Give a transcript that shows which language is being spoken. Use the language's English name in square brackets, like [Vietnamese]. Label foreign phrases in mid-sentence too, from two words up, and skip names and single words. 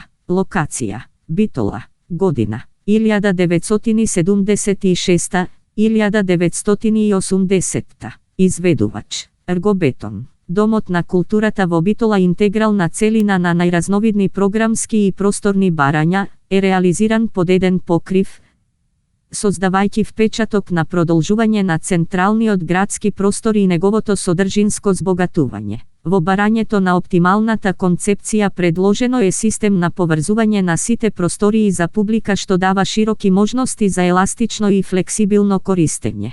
[Macedonian] Локација: Битола. Година: 1976. 1980. Изведувач: Ергобетон. Домотна културата во Битола интегрална целина на најразновидни програмски и просторни барања, реализиран под еден покрив, создавајќи впечаток на продолжување на централниот градски простор и неговото содржинско збогатување. Во барањето на оптималната концепција предложено е систем на поврзување на сите простории за публика што дава широки можности за еластично и флексибилно користење.